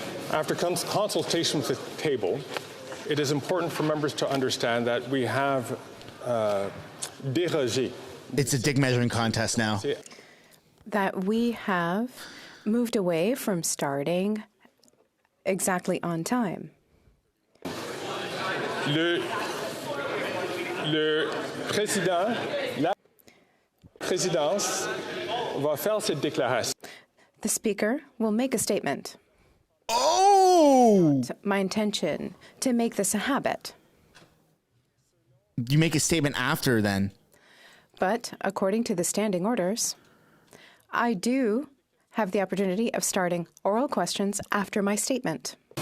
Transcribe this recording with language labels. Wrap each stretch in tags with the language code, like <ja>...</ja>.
<en>After consultation with the table, it is important for members to understand that we have dérogé. It's a dick measuring contest now. That we have moved away from starting exactly on time.</en> <fr>Le président, la présidence va faire cette déclaration.</fr> <en>The Speaker will make a statement. Oh! My intention to make this a habit. You make a statement after then. But according to the standing orders, I do have the opportunity of starting oral questions after my statement.</en>